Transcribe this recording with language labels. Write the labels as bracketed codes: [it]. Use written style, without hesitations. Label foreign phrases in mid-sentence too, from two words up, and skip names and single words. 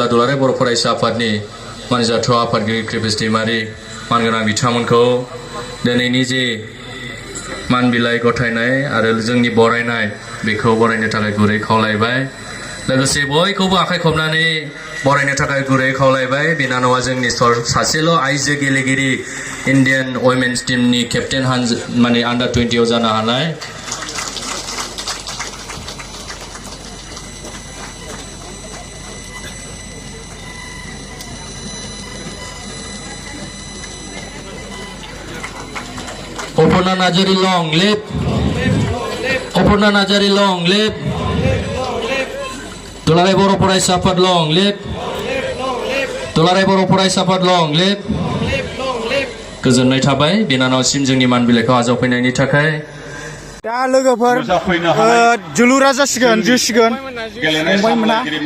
[brx] दुलाराय बर' फरायसा आफादनि मानिजाथाव आफादगिरि कृपेश दैमारि मानगोनां बिथांमोनखौ दिनैनि जे मानबिलाइ गथायनाय आरो जोंनि बरायनाय बेखौ बरायनो थाखाय गुरै खावलायबाय लोगोसे बयखौबो आखाइ खबनानै बरायनो थाखाय गुरै खावलायबाय बिनानावा जोंनि सासेल' आइजो गेलेगिरि [en] Indian women's [brx] टीमनि केप्टेन माने आन्डार 20 आव जानो हानाय Uparma Narzary [en] long live [brx] Uparma Narzary [en] long live [brx] Duलाराय बर' फरायसा आफाद [en] long live [brx] दुलाराय बर' फरायसा आफाद [en] long live [brx] गोजोननाय थाबाय बिनानावसिम जोंनि मान बिलाइखौ आजावफैनायनि थाखाय दा लोगोफोर जोलुरा जासिगोन जोसिगोन फंबाय मोना